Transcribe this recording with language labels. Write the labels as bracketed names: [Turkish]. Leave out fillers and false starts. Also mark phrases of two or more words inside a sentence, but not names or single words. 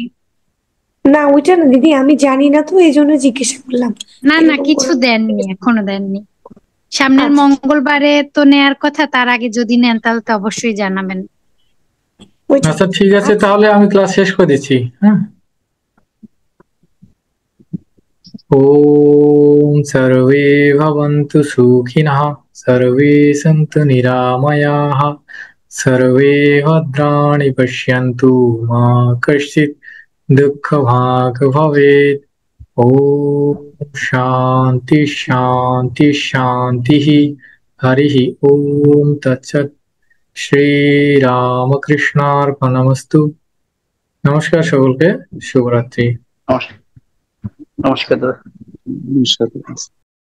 [Bangla] না ওইটা না দিদি, আমি জানি না তো, এই জন্য জিজ্ঞাসা করলাম। না না এরকম কিছু কোনো দেননি, এখনো দেননি। সামনের আচ্ছা, মঙ্গলবারে তো নেয়ার কথা, তার আগে যদি নেন তাহলে তো অবশ্যই জানাবেন। ওইটা। আচ্ছা ঠিক আছে, আচ্ছা, তাহলে আমি ক্লাস শেষ করে দিচ্ছি। হ্যাঁ, [Sanskrit] ওম সর্বে ভবন্তু সুখিনঃ, সর্বে সন্তু নিরাময়াঃ, सर्वे भद्राणि पश्यन्तु मा कश्चित् दुःखभाग् भवेत्। ॐ शान्ति शान्ति शान्तिः। हरिः ॐ तत्सत्। श्रीरामकृष्णार्पणमस्तु। [Bangla] नमस्कार সকলকে, শুভরাত্রি। নমস্কার দাদা। নমস্কার।